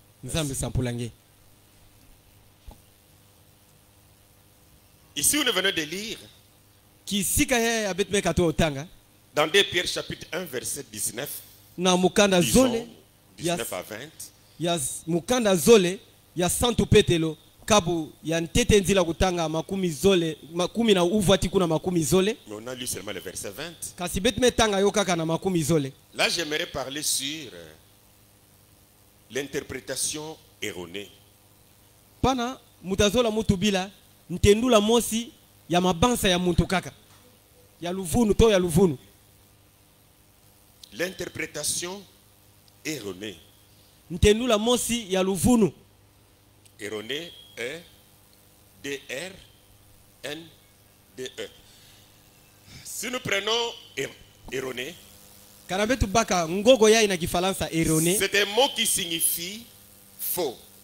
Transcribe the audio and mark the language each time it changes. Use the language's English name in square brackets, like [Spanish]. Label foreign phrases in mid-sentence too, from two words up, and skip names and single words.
[French] Ici, nous venons de lire dans 2 Pierre chapitre 1 verset 19. Disons, 19 à 20. [Kituba (Democratic Republic of Congo)] Kabu ya ntete nzila kutanga makumi zole makumi na uvati kuna makumi zole. [French] Mais on a lu seulement le verset 20. [Kituba (Democratic Republic of Congo)] Kasi betme tanga yo kaka na makumi zole. [French] Là j'aimerais parler sur l'interprétation erronée. [Kituba (Democratic Republic of Congo)] Pana mutazola mutu bila ntendula mosi ya mabansa ya muntu kaka. Ya luvunu to ya luvunu. [French] L'interprétation erronée. [Kituba (Democratic Republic of Congo)] Ntendula mosi ya luvunu. [French] Erronée. E-D-R-N-D-E. Si nous prenons erroné, c'est un mot qui signifie faux.